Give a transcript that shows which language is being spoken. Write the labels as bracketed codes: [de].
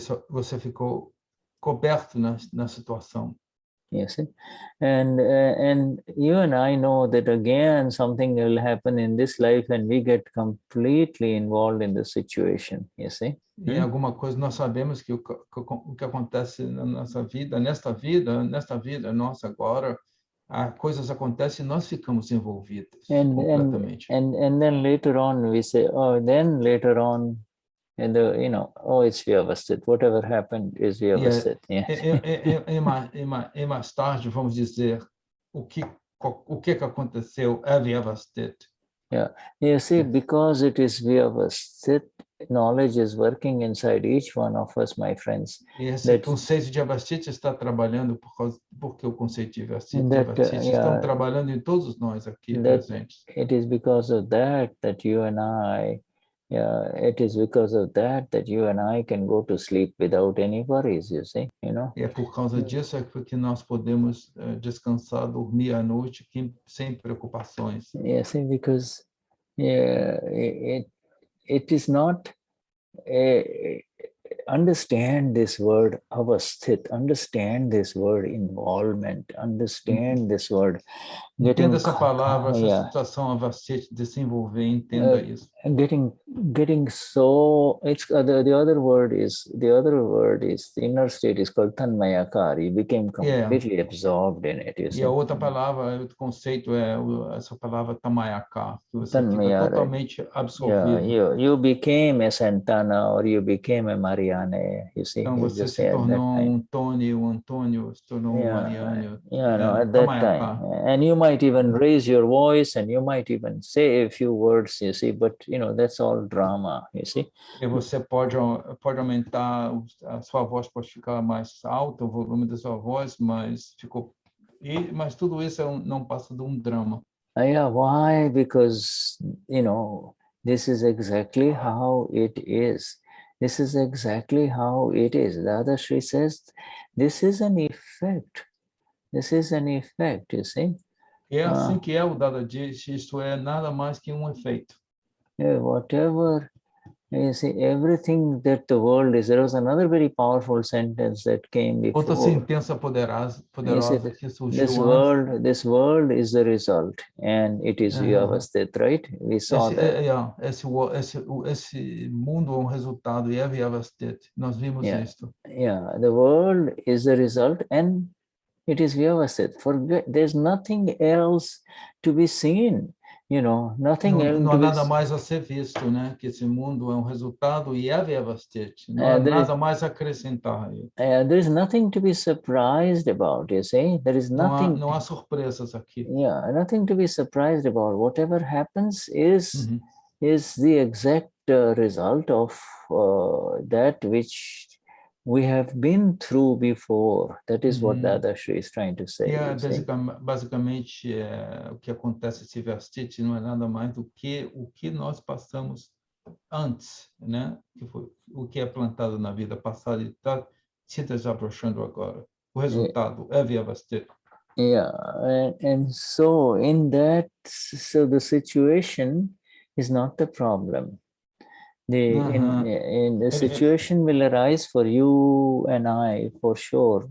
[pt] Você ficou coberto na situação. [en] You see, and you and I know that again something will happen in this life and we get completely involved in the situation. You see. [pt] E alguma coisa nós sabemos que o que acontece na nossa vida, nesta vida nossa agora, coisas acontecem e nós ficamos envolvidos completamente. [en] And then later on we say, then later on. And it's Vyavasthit. Whatever happened is Vyavasthit. [pt] E mais tarde vamos dizer o que aconteceu é Vyavasthit. [en] Yeah, you see, because it is Vyavasthit, knowledge is working inside each one of us, my friends. [pt] E esse conceito de Vyavasthit está trabalhando porque o conceito de Vyavasthit estão trabalhando em todos nós aqui presentes. [en] It is because of that you and I. It is because of that you and I can go to sleep without any worries, you see, [pt] E é por causa disso que nós podemos descansar, dormir à noite sem preocupações. [en] Yes, because it is not understand this word avasthit, understand this word involvement, understand this word [pt] entenda essa palavra, essa situação avasthit, desenvolver, entenda isso. [en] Getting so, it's the other word is the inner state is called tanmayakar. You became completely absorbed in it. [pt] E a outra palavra, outro conceito é essa palavra tamayakar, que você fica totalmente absorvido. [en] You became a Santana or you became a Maria Marianne, you see. [pt] Então você [en] just [pt] se [en] say at that [pt] tornou [en] time. [pt] Tony, o Antônio se tornou Marianne. [en] Yeah, no, at that time. And you might even raise your voice and you might even say a few words, you see, but that's all drama, you see. [pt] E você pode aumentar, a sua voz pode ficar mais alta, o volume da sua voz, mas tudo isso não passa de drama. [en] Yeah, why? Because, this is exactly how it is. This is exactly how it is. Dadashri says, this is an effect. This is an effect, you see. [pt] É assim que o Dada diz, isto é nada mais que efeito. [en] Yeah, whatever, you see, everything that the world is. There was another very powerful sentence that came before. [pt] Outra sentença poderosa que surgiu [en] this world is the result, and it is Vyavasthit, right? We saw that. [pt] Esse mundo é resultado e é Vyavasthit. Nós vimos isto. [en] Yeah, the world is the result, and it is Vyavasthit. There's nothing else to be seen. Nothing else. [pt] Não há nada mais a ser visto, né? Que esse mundo é resultado e é Vyavasthit. Não há nada mais a acrescentar. [en] There's nothing to be surprised about, you see. There is nothing. [pt] Não há surpresas aqui. [en] Yeah, nothing to be surprised about. Whatever happens is the exact result of that which we have been through before. That is what Dadashri is trying to say. [pt] Basicamente, o que acontece esse Vyavasthit não é nada mais do que o que nós passamos antes, né? Que foi o que é plantado na vida passada e está se desabrochando agora. O resultado é Vyavasthit. [en] Yeah, and so in that, so the situation is not the problem. The situation will arise for you and I, for sure.